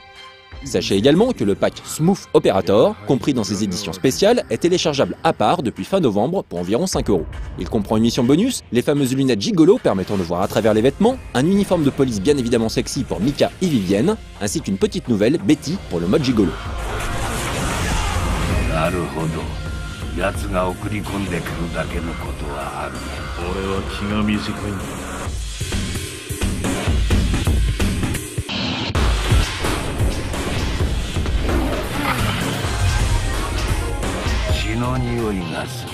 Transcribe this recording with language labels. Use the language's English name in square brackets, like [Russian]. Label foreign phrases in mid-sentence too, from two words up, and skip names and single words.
[French] Sachez également que le pack Smooth Operator, compris dans ses éditions spéciales, est téléchargeable à part depuis fin novembre pour environ 5 €. Il comprend une mission bonus, les fameuses lunettes gigolo permettant de voir à travers les vêtements, un uniforme de police bien évidemment sexy pour Mika et Vivienne, ainsi qu'une petite nouvelle, Betty, pour le mode gigolo. [Japanese] なるほど。奴が送り込んでくるだけのことはあるね。俺は気が短いんだ。死の匂いがする。